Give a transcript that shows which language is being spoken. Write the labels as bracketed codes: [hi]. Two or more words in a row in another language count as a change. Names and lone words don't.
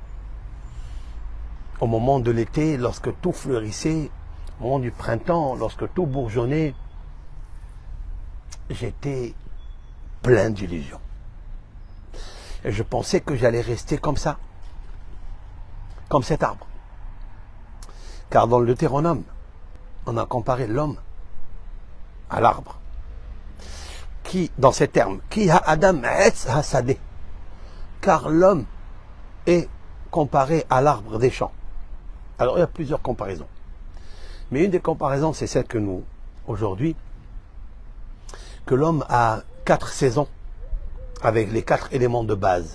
[fr] Au moment de l'été, lorsque tout fleurissait, au moment du printemps, lorsque tout bourgeonnait, j'étais plein d'illusions. Et je pensais que j'allais rester comme ça, comme cet arbre. Car dans le Deutéronome, on a comparé l'homme à l'arbre. Qui, dans ces termes, [he] כי האדם עץ השדה, [fr] car l'homme est comparé à l'arbre des champs. Alors il y a plusieurs comparaisons. Mais une des comparaisons, c'est celle que nous, aujourd'hui, que l'homme a 4 saisons, avec les 4 éléments de base.